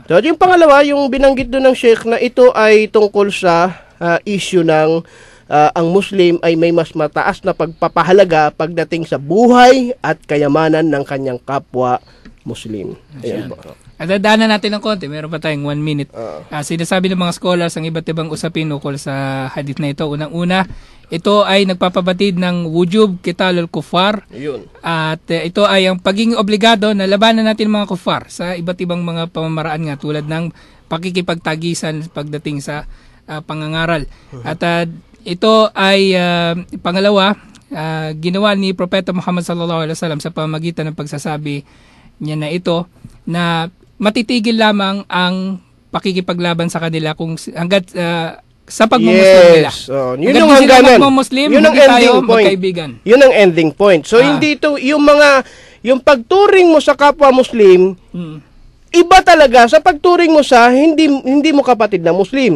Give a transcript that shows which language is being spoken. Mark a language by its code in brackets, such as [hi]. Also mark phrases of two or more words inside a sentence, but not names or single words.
[tl] So yung pangalawa, yung binanggit doon ng Sheikh na ito ay tungkol sa issue ng ang Muslim ay may mas mataas na pagpapahalaga pagdating sa buhay at kayamanan ng kanyang kapwa Muslim. Ayan po. At dadaanan natin ng konti, meron pa tayong 1 minute. Sinasabi ng mga scholars ang iba't ibang usapin ukol sa hadith na ito. Unang-una, ito ay nagpapabatid ng [ar] وجوب قتال الكفار. [tl] At ito ay ang pagiging obligado na labanan natin mga kuffar sa iba't ibang mga pamamaraan nga tulad ng pakikipagtagisan pagdating sa pangangaral. At ito ay pangalawa, ginawa ni Propeta Muhammad [ar] صلى الله عليه وسلم [tl] sa pamamagitan ng pagsasabi niya na ito na matitigil lamang ang pakikipaglaban sa kanila kung hanggat sa pagmumuslim nila. Yun ang hangganan. Yun ang [en] ending point. [tl] Yun ang [en] ending point. [tl] So hindi ito yung pagturing mo sa kapwa Muslim, iba talaga sa pagturing mo sa hindi mo kapatid na Muslim.